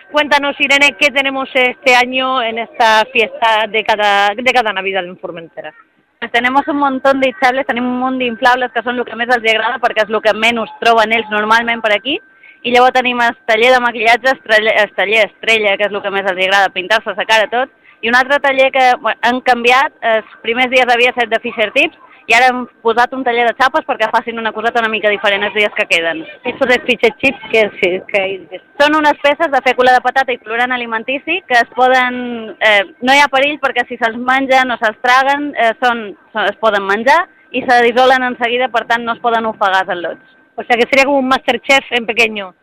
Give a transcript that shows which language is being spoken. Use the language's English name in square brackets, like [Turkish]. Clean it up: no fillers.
[Spanish] Cuéntanos, Irene, ¿qué tenemos este año en esta fiesta de cada Navidad en Formentera? Pues tenemos un montón de hinchables, tenemos un montón de inflables que son lo que más les agrada porque es lo que menos troban ellos normalmente por aquí. Y luego tenemos taller de maquillaje, taller estrella, que es lo que más les agrada, pintarse la cara todo. [Catalan] Y un altre taller que bueno, han canviat, els primers dies havia estat de Fisher Tips i ara hem posat un taller de xapes perquè facin una coseta una mica diferent els dies que queden. Això de Fisher Tips, què és? Són unes peces de fècula de patata i colorant alimentici que es poden... no hi ha perill perquè si se'ls mengen o se'ls traguen es poden menjar i se dissolen en seguida, per tant no es poden ofegar els lots. [Spanish] O sea que sería como un Masterchef en pequeño.